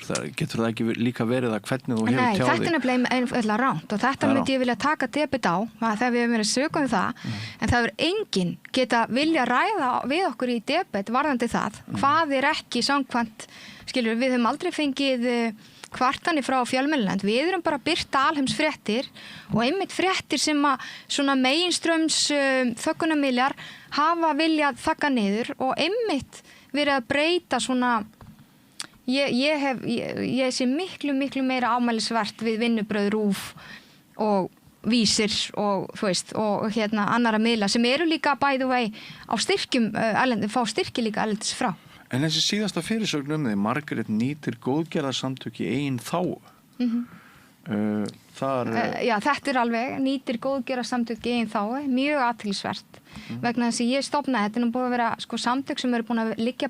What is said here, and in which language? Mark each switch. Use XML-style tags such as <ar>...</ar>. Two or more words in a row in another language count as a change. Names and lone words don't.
<is>Getur það ekki líka verið að hvernig þú hefur tjáði? Nei, þetta er nefnilega einfaldlega rangt og þetta myndi ég vilja taka debit á þegar við hefum verið að söka það en það er enginn geta vilja ræða við okkur í debet varðandi það hvað er ekki samkvæmt, skilur við höfum aldrei fengið kvartanir frá fjölmiðlanefnd, við erum bara að birta alheimsfréttir og einmitt fréttir sem að svona meginströms þöggunarmiðlar hafa viljað þagga niður og einmitt verið að breyta svona ég sé miklu meira ámælisvert við vinnubröð RÚV og Vísir og þú veist og annara miðla sem eru líka</is> <en>by the way</en> <is>á styrkjum fá styrki líka erlendis frá. En þessi síðasta fyrirsögn þig, Margrét nýtir góðgerðarsamtök í eigin þágu. Já, þetta er alveg nýtir góðgerðarsamtök í eigin þágu, mjög athyglisvert vegna þess að ég stofnaði, þetta er nú búið að vera samtök sem eru búin að liggja</is>